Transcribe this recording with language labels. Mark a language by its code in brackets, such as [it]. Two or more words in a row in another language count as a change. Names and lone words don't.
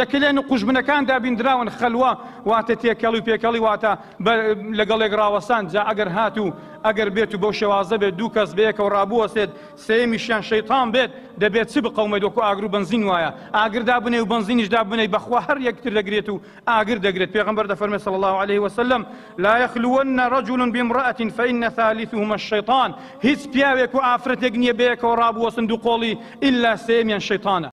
[ckb] کلێن و قوژبنەکان دابیندراون خەلوە واتە تێکەڵی و پێکەڵی واتە لەگەڵێک ڕاوەسان جا ئەگەر هاتوو ئەگەر بێت و بەو شێوازە بێت دوو کەس بەیەکەوە ڕابوەسێت سێمیشیان شەیطان بێت دەبێت چ بقەومێت وەکو ئاگر و بنزین وایە ئاگر دابنێ و بنزینیش دابنێ بەخوا هەر یەکتر دەگرێت و ئاگر دەگرێت پێغەمبەر دەفەرمێت [ar] صلی الله عليه وسلم لا يخلون رجل بامرأة فإن ثالثهما الشيطان [ckb] هیچ پیاوێک و ئافرەتێک نییە بەیەکەوە ڕابوەسن دوو قۆڵی إلا سێمیان شەیطانە